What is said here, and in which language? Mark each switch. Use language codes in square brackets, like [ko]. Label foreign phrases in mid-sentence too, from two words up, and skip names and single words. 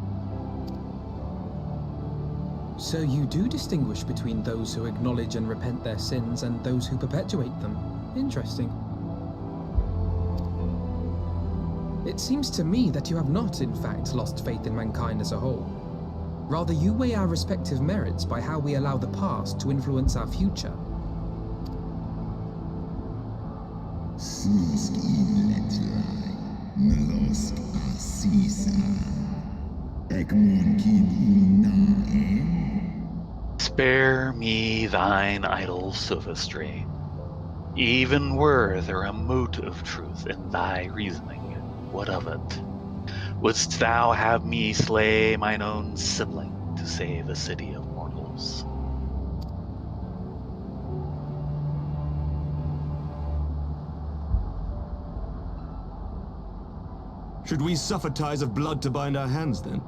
[en] So you do distinguish between those who acknowledge and repent their sins and those who perpetuate them. Interesting. It seems to me that you have not, in fact, lost faith in mankind as a whole. Rather, you weigh our respective merits by how we allow the past to influence our future. Snusk inletlai, melosk asisa, egmon kin unae. Spare me thine idle sophistry. Even were there a mote of truth in thy reasoning, what of it? Wouldst thou have me slay mine own sibling to save a city of mortals? Should we suffer ties of blood to bind our hands, then?